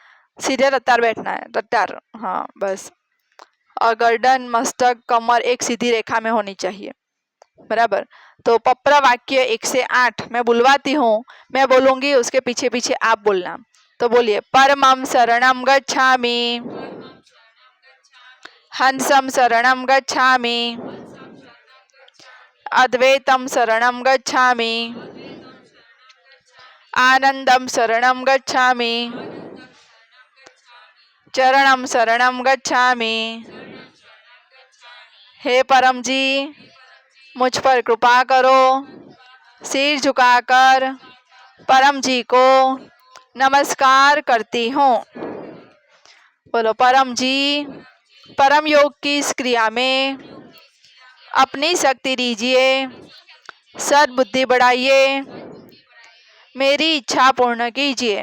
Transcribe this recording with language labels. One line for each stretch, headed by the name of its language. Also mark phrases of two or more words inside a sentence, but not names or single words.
Hindi: सीधे रत्तार बैठना है, रत्तार, हाँ बस। और गर्दन, मस्तक, कमर एक सीधी रेखा में होनी चाहिए। बराबर। तो पप्र वाक्य 1 से 8 मैं बुलवाती हूँ, मैं बोलूंगी, उसके पीछे पीछे आप बोलना। तो बोलिए,
Sanskrit: परमं शरणं गच्छामि, हंसं शरणं गच्छामि, अद्वैतं शरणं गच्छामि, आनंदं शरणं गच्छामि, चरणं शरणं गच्छामि।
Hindi: हे परम जी, मुझ पर कृपा करो। सिर झुकाकर परम जी को नमस्कार करती हूँ। बोलो, परम जी, परम योग की इस क्रिया में अपनी शक्ति दीजिए, सद्बुद्धि बढ़ाइए, मेरी इच्छा पूर्ण कीजिए।